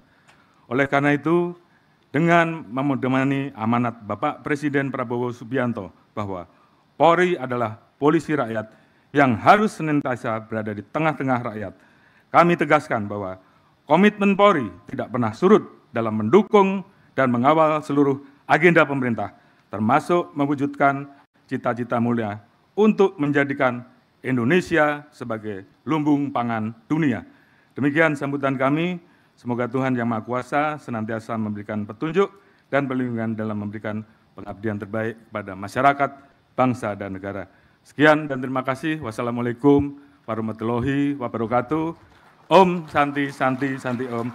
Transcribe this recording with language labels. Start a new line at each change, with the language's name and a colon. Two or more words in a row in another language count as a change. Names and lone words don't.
Indonesian: Oleh karena itu, dengan memedomani amanat Bapak Presiden Prabowo Subianto bahwa Polri adalah polisi rakyat yang harus senantiasa berada di tengah-tengah rakyat, kami tegaskan bahwa komitmen Polri tidak pernah surut dalam mendukung dan mengawal seluruh agenda pemerintah, termasuk mewujudkan cita-cita mulia untuk menjadikan Indonesia sebagai lumbung pangan dunia. Demikian sambutan kami. Semoga Tuhan Yang Maha Kuasa senantiasa memberikan petunjuk dan perlindungan dalam memberikan pengabdian terbaik kepada masyarakat, bangsa, dan negara. Sekian dan terima kasih.
Arabic: والسلام عليكم ورحمة الله وبركاته.
Sanskrit: ॐ शान्ति शान्ति शान्ति ॐ.